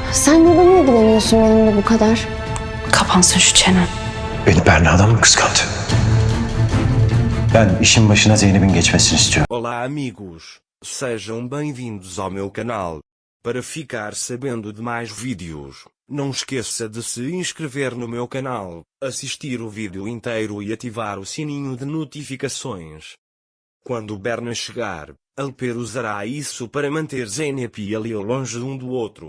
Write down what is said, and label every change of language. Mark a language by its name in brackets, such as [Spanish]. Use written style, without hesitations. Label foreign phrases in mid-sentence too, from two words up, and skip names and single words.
[Turkish] Sen neden ilgileniyorsun benimle bu kadar? Kapansın şu çenen. Beni Berna'dan mı kıskandı? Ben işin başına Zeynep'in geçmesini istiyorum. [Portuguese] Olá amigos, sejam bem-vindos ao meu canal. Para ficar sabendo de mais vídeos, não esqueça de se inscrever no meu canal, assistir o vídeo inteiro e ativar o sininho de notificações. Quando Berna chegar, Alper usará isso para manter Zeynep e Halil longe um do outro.